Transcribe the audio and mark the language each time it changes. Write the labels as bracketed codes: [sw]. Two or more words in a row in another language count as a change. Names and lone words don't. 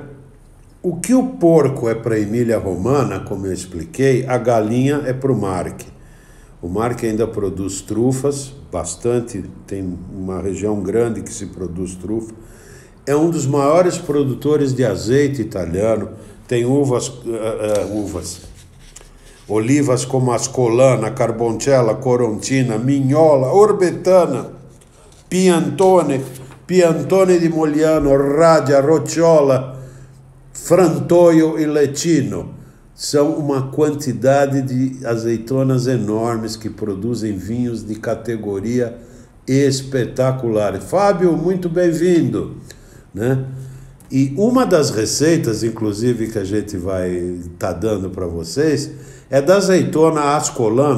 [pt] O que o porco é para a Emília-Romana, como eu expliquei, a galinha é para o Marche. O Marche ainda produz trufas, bastante, tem uma região grande que se produz trufa. É um dos maiores produtores de azeite italiano, tem olivas como Ascolana, Carboncella, Corontina, Mignola, Orbetana, Piantone di Mogliano, Radia, Rocciola, Frantoio e Lecino. São uma quantidade de azeitonas enormes que produzem vinhos de categoria espetacular. Fábio, muito bem-vindo, né? E uma das receitas, inclusive, que a gente vai estar dando para vocês, é da azeitona ascolana,